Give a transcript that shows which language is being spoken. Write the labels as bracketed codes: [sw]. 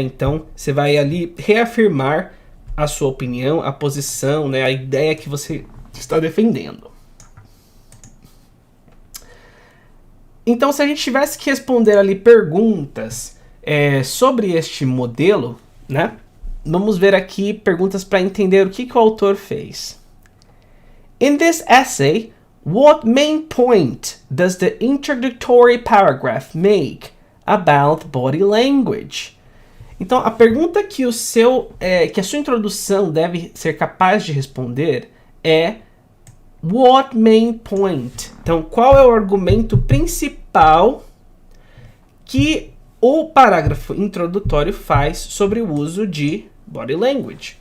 [pt] Então, você vai ali reafirmar a sua opinião, a posição, né? A ideia que você está defendendo. Então, se a gente tivesse que responder ali perguntas sobre este modelo, né? Vamos ver aqui perguntas para entender o que o autor fez. [en] In this essay, what main point does the introductory paragraph make about body language? [pt] Então, a pergunta que a sua introdução deve ser capaz de responder é [en] what main point? [pt] Então, qual é o argumento principal que o parágrafo introdutório faz sobre o uso de body language?